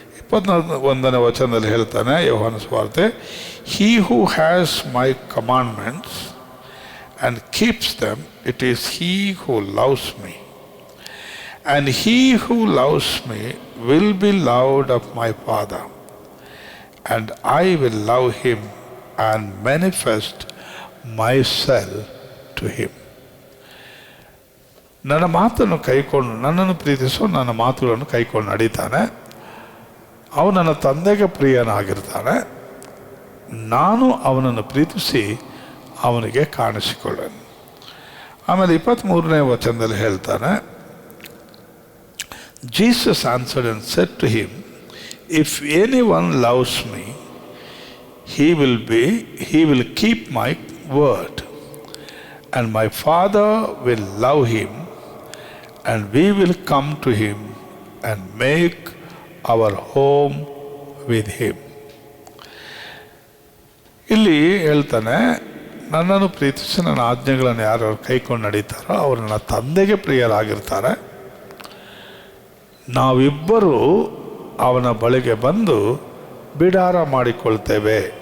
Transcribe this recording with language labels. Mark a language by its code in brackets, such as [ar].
[kn] 21ನೇ ವಚನದಲ್ಲಿ ಹೇಳ್ತಾನೆ ಯೋಹಾನ ಸುವಾರ್ತೆ, [en] He who has my commandments and keeps them, it is he who loves me, and he who loves me will be loved of my father, and I will love him and manifest myself to him. [kn] ನನ್ನ ಮಾತನ್ನು ಕೈಕೊಂಡು, ನನ್ನನ್ನು ಪ್ರೀತಿಸೋ ನನ್ನ ಮಾತುಗಳನ್ನು ಕೈಕೊಂಡು ನಡೀತಾನೆ, ಅವನು ನನ್ನ ತಂದೆಗೆ ಪ್ರಿಯನಾಗಿರ್ತಾನೆ, ನಾನು ಅವನನ್ನು ಪ್ರೀತಿಸಿ ಅವನಿಗೆ ಕಾಣಿಸಿಕೊಳ್ಳೇನು. ಆಮೇಲೆ 23ನೇ ವಚನದಲ್ಲಿ ಹೇಳ್ತಾನೆ, [en] Jesus answered and said to him, if anyone loves me he will keep my word, and my Father will love him, and we will come to him and make our home with him. [kn] ಇಲ್ಲಿ ಹೇಳ್ತಾನೆ, ನನ್ನನ್ನು ಪ್ರೀತಿಸಿ ನನ್ನ ಆಜ್ಞೆಗಳನ್ನು ಯಾರು ಕೈಕೊಂಡು ನಡೀತಾರೋ ಅವರು ನನ್ನ ತಂದೆಗೆ ಪ್ರಿಯರಾಗಿರ್ತಾರೆ, ನಾವಿಬ್ಬರೂ ಅವನ ಬಳಿಗೆ ಬಂದು ಬಿಡಾರ ಮಾಡಿಕೊಳ್ತೇವೆ.